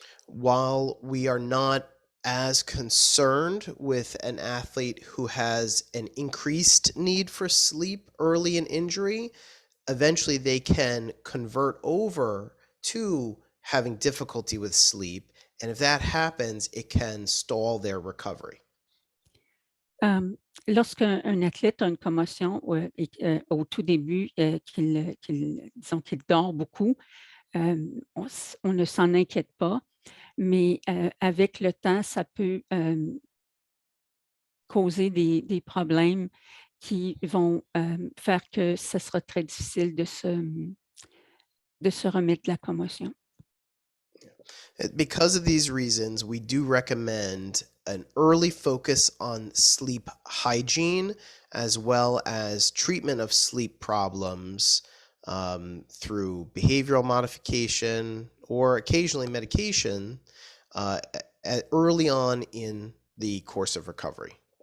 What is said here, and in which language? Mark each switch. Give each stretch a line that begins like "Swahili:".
English: While we are not as concerned with an athlete who has an increased need for sleep early in injury, eventually they can convert over to having difficulty with sleep. And if that happens, it can stall their recovery.
French: Lorsqu'un athlète a une commotion au tout début, disons qu'il dort beaucoup, on ne s'en inquiète pas, mais avec le temps, ça peut causer des problèmes qui vont faire que ce sera très difficile de se remettre de la commotion.
English: Because of these reasons, we do recommend an early focus on sleep hygiene as well as treatment of sleep problems through behavioral modification or occasionally medication early on in the course of recovery.